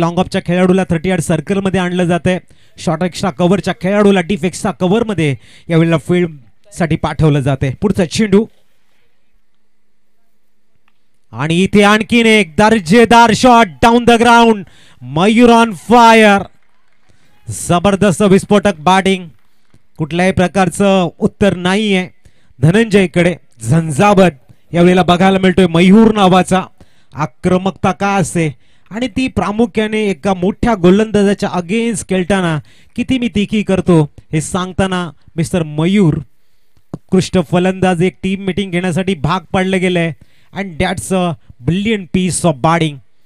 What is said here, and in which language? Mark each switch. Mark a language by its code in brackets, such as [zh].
[mr] Long ऑफच्या खेळाडूला 38 सर्कलमध्ये आणलं जाते. शॉर्ट एक्स्ट्रा कव्हरच्या खेळाडूला डीप एक्स्ट्रा कव्हरमध्ये यावेळेला फील्ड साठी पाठवलं जाते. पुढचा चेंडू आणि इथे आणखीन एक दर्जेदार shot down the ground. [en] Mayur on fire. [mr] जबरदस्त विस्फोटक बॅटिंग. कुठल्याही प्रकारचं उत्तर नाहीये धनंजयकडे. झंझावत यावेळेला बघायला मिळतोय मयूर नावाचा. आक्रमकता का असते आणि ती प्रामुख्याने एका मोठ्या गोलंदाजाच्या अगेन्स्ट खेळताना किती मी तिखी करतो हे सांगताना मिस्टर मयूर उत्कृष्ट फलंदाज एक टीम मीटिंग घेण्यासाठी भाग पाडले गेले [en] And that's a brilliant piece of batting.